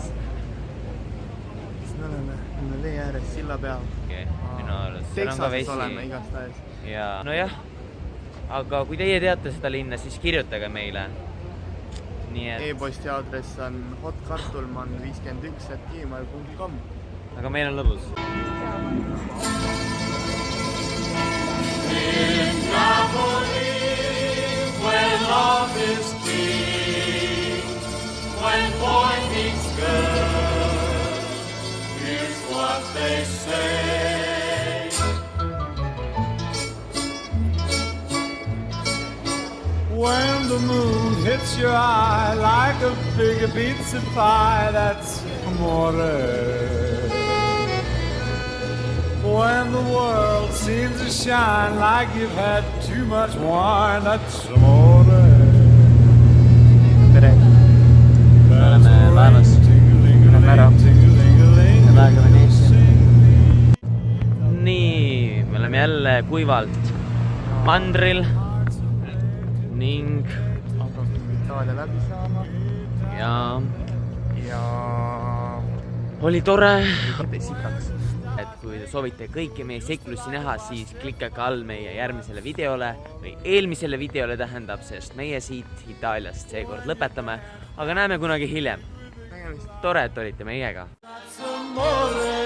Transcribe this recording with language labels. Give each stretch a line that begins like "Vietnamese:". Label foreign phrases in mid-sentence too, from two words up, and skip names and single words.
Estonian: Siis me oleme lee ääres silla peal. Texases oleme igastahes. Nojah, aga kui teie teate seda linna, siis kirjutage meile. E-posti aadress on hotkartulman51@gmail.com. Aga meil on lõbus.
English: In Napoli, where love is king, when boy meets girl, here's what they say. When the moon hits your eye like a big pizza pie, that's amore. When the world seems to shine like you've had too much wine, that's amore.
Estonian: Tere! Me oleme laevas. Oleme ära. Praegu Veneetsia. Nii, me oleme jälle kuivalt mandril ning hakkame Itaalia läbi saama. Ja oli tore. Sikaks. et kui te soovite kõiki meie seiklusi näha, siis klikkage all meie järgmisele videole või eelmisele videole tähendab, sest meie siit Itaaliast seekord lõpetame, aga näeme kunagi hiljem. Tore, et olite meiega.
English: Some more